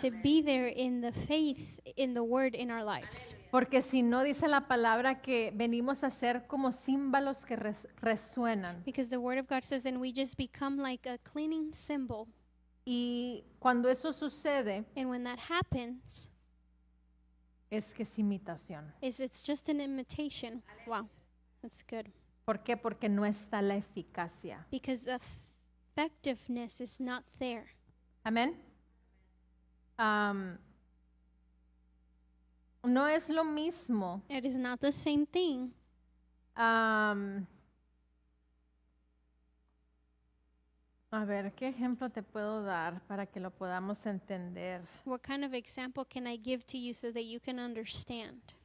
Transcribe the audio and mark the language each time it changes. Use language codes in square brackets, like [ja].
[en] to be there in the faith in the word in our lives. [es] Porque si no dice la palabra que venimos a ser como címbalos que resuenan. [en] Because the word of God says, and we just become like a cleaning cymbal. [es] Y cuando eso sucede, [en] And when that happens, [es] es que es imitación. [en] it's just an imitation. Wow, that's good. [es] ¿Por qué? Porque no está la eficacia. [en] Because the effectiveness is not there. [es] Amén. No es lo mismo. [en] It is not the same thing. [es] A ver, ¿qué ejemplo te puedo dar para que lo podamos entender? [en] What kind of example can I give to you so that you can understand?